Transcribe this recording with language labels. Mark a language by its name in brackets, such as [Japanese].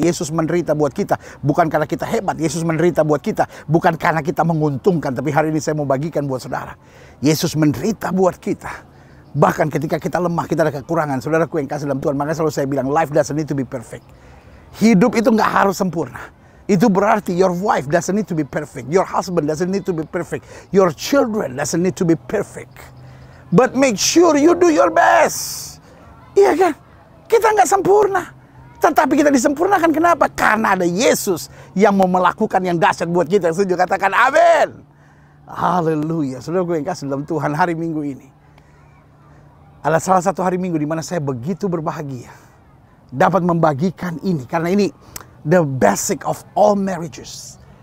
[Indonesian] Yesus menderita buat kita bukan karena kita hebat. Yesus menderita buat kita bukan karena kita menguntungkan. Tapi hari ini saya mau bagikan buat saudara, Yesus menderita buat kita bahkan ketika kita lemah, kita ada kekurangan. Saudaraku yang kasih dalam Tuhan, makanya selalu saya bilang, [English] life doesn't need to be perfect. [Indonesian] Hidup itu nggak harus sempurna. Itu berarti [English] your wife doesn't need to be perfect, your husband doesn't need to be perfect, your children doesn't need to be perfect. But make sure you do your best. [Indonesian] Iya kan? Kita nggak sempurna, tetapi kita disempurnakan. Kenapa? Karena ada Yesus yang mau melakukan yang dahsyat buat kita. Setuju? Katakan amin. Haleluya. Saudara gue yang kasih dalam Tuhan, hari Minggu ini adalah salah satu hari Minggu di mana saya begitu berbahagia dapat membagikan ini. Karena ini [English] the basic of all marriages.